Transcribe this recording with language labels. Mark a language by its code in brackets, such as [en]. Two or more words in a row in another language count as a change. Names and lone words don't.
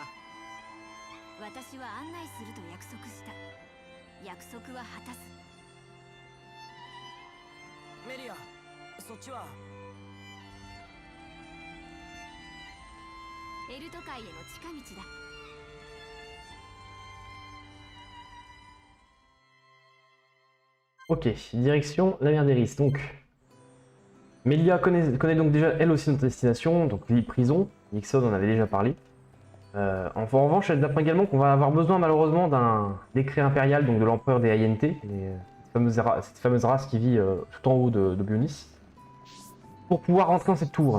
[ja] 私は案内すると約束した。約束は果たす。メリア、そっちは？エルト界への近道だ。 [fr] Ok, direction la mer d'Eris. Donc, Melia connaît donc déjà elle aussi notre destination, donc l'île prison. Nixon en avait déjà parlé. En revanche, elle apprend également qu'on va avoir besoin malheureusement d'un décret impérial, donc de l'empereur des Aiente, cette fameuse race qui vit tout en haut de Bionis, pour pouvoir rentrer dans cette tour.